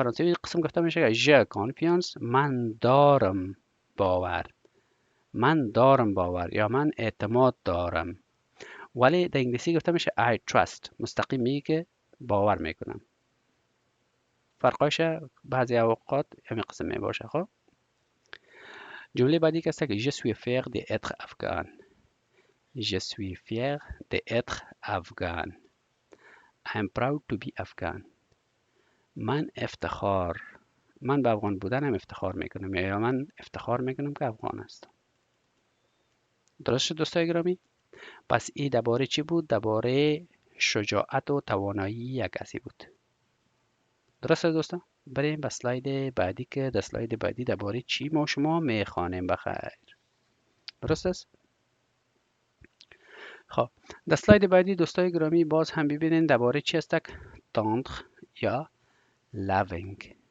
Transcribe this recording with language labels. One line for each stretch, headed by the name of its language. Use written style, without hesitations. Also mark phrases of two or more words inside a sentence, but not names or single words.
Persian: فرانسوی قسم گفته میشه
French: j'ai confiance
Persian: من دارم باور من دارم باور یا من اعتماد دارم ولی در انگلیسی گفته میشه
English: I trust
Persian: مستقیم میگه که باور میکنم فرقاش بعضی اوقات همین قسم می باشه خب جمله بعدی که است که
French: je suis fier d'être afghan je suis fier d'être afghan
English: I am proud to be afghan
Persian: من به افغان بودنم افتخار میکنم یا من افتخار میکنم که افغان هستم درست شد دوستای گرامی پس این درباره چی بود درباره شجاعت و توانایی یک کسی بود درست دوستان بریم به اسلاید بعدی که در اسلاید بعدی درباره چی ما شما میخوانیم بخیر درست است خب در اسلاید بعدی دوستای گرامی باز هم ببینین درباره چی است تاندر یا loving